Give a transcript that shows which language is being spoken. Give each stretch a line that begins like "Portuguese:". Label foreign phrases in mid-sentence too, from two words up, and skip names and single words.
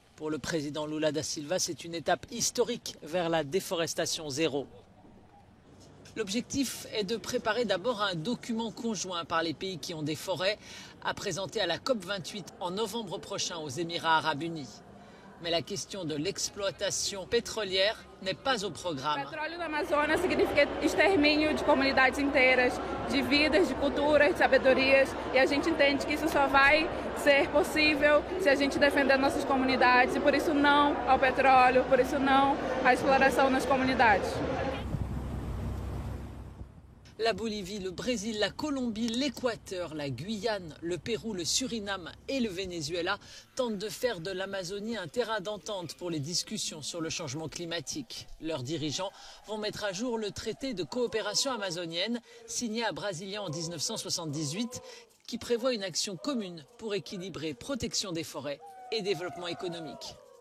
French: Pour le président Lula da Silva, c'est une étape historique vers la déforestation zéro. L'objectif est de préparer d'abord un document conjoint par les pays qui ont des forêts à présenter à la COP28 en novembre prochain aux Émirats arabes unis. Mais la question de l'exploitation pétrolière n'est pas au programme.
Portuguese: O petróleo do Amazonas significa extermínio de comunidades inteiras, de vidas, de culturas, de sabedorias, e a gente entende que isso só vai ser possível se a gente defender nossas comunidades, e por isso não ao petróleo, por isso não à exploração nas comunidades.
French: La Bolivie, le Brésil, la Colombie, l'Équateur, la Guyane, le Pérou, le Suriname et le Venezuela tentent de faire de l'Amazonie un terrain d'entente pour les discussions sur le changement climatique. Leurs dirigeants vont mettre à jour le traité de coopération amazonienne signé à Brasilia en 1978 qui prévoit une action commune pour équilibrer protection des forêts et développement économique.